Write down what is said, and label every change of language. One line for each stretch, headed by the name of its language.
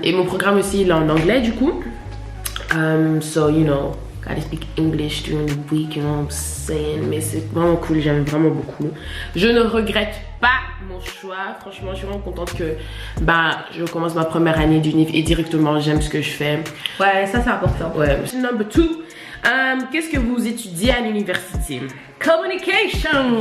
French: Et mon programme aussi il est en anglais du coup.
English: So you know, gotta speak English during the week, you know what I'm saying.
French: Mais c'est vraiment cool, j'aime vraiment beaucoup. Je ne regrette pas mon choix. Franchement, je suis vraiment contente que je commence ma première année d'UNIF et directement j'aime ce que je fais. Ouais, ça c'est important. Ouais.
English: Number 2,
French: qu'est-ce que vous étudiez à l'université? Communication.